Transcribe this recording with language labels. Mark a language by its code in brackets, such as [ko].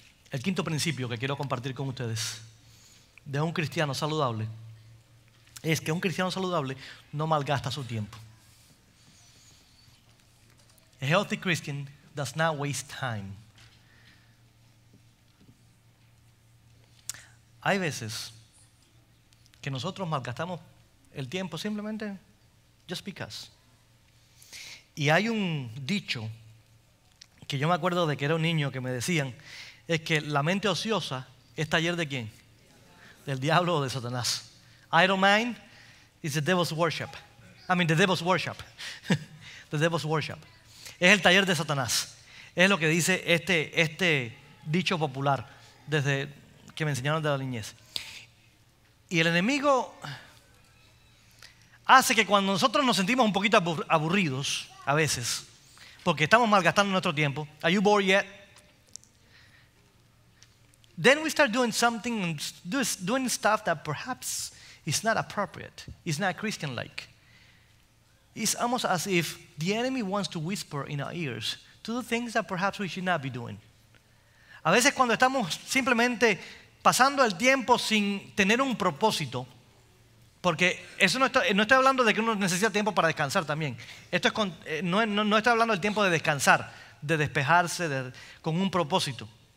[es] El quinto principio que quiero compartir con ustedes de un cristiano saludable es que un cristiano saludable no malgasta su tiempo. [en] A healthy Christian does not waste time. [es] Hay veces que nosotros malgastamos el tiempo simplemente [en] just because. [es] Y hay un dicho que yo me acuerdo de que era un niño que me decían, es que la mente ociosa es taller ¿de quién? Del diablo o de Satanás. [en] Idle mind is the devil's worship. The devil's worship. The devil's worship. [es] Es el taller de Satanás. Es lo que dice este dicho popular desde que me enseñaron de la niñez. Y el enemigo hace que cuando nosotros nos sentimos un poquito aburridos a veces, porque estamos malgastando nuestro tiempo. [en] Are you bored yet? Then we start doing something, doing stuff that perhaps is not appropriate, is not Christian-like. It's almost as if the enemy wants to whisper in our ears to do things that perhaps we should not be doing. [es] A veces cuando estamos simplemente pasando el tiempo sin tener un propósito, porque eso no estoy hablando de que uno necesita tiempo para descansar también. Esto es no estoy hablando del tiempo de descansar, de despejarse con un propósito.